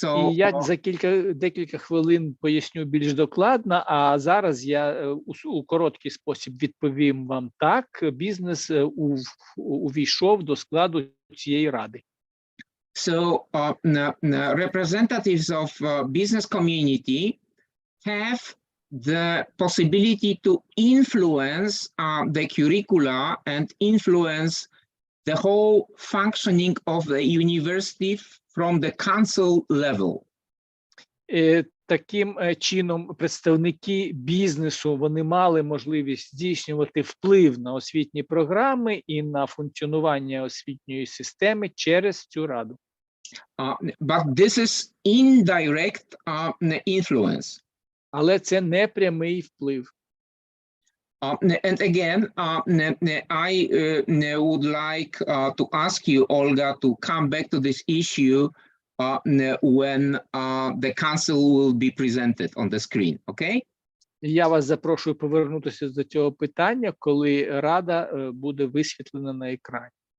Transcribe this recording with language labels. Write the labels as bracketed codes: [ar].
[uk] І я за декілька хвилин поясню більш докладно, а зараз я у короткий спосіб відповім вам так. Бізнес увійшов до складу цієї ради. [en] So representatives of business community have the possibility to influence the curricula and influence the whole functioning of the university from the council level. [uk] Таким чином, представники бізнесу, вони мали можливість здійснювати вплив на освітні програми і на функціонування освітньої системи через цю раду. [en] But this is indirect influence. [uk] Але це не прямий вплив. [en] And again, I would like to ask you, Olga, to come back to this issue when the council will be presented on the screen, okay? [uk] Я вас запрошую повернутися до цього питання, коли Рада буде висвітлена на екрані.